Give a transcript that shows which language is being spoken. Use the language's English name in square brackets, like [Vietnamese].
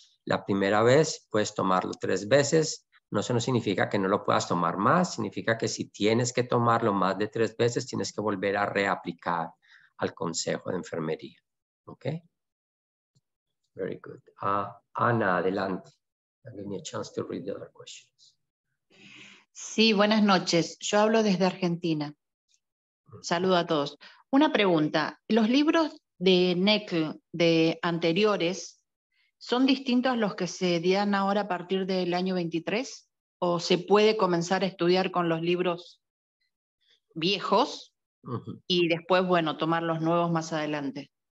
[Spanish] La primera vez puedes tomarlo 3 veces. No, eso no significa que no lo puedas tomar más, significa que si tienes que tomarlo más de 3 veces, tienes que volver a reaplicar al Consejo de Enfermería. ¿Ok? [English] Very good. [Spanish] Ana, adelante. [English] Give me a chance to read the other questions. [Spanish] Sí, buenas noches. Yo hablo desde Argentina. Saludo a todos. Una pregunta. ¿Los libros de NCLEX de anteriores son distintos a los que se dan ahora a partir del año 23? ¿O se puede comenzar a estudiar con los libros viejos y después, bueno, tomar los nuevos más adelante?